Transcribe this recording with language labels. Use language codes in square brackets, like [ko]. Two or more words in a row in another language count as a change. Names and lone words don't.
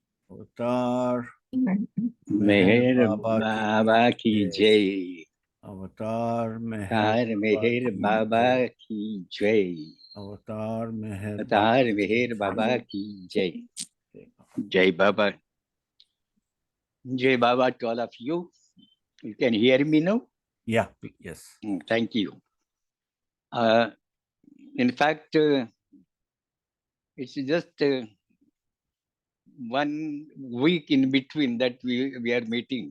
[hi] अवतार मेहर बाबा बाबा की जय। अवतार तार मेहर बाबा की जय। अवतार मेहर तार मेहर बाबा की जय. जय बाबा. जय बाबा [en] to all of you. You can hear me now? Yeah, yes. Thank you. In fact, it's just 1 week in between that we are meeting.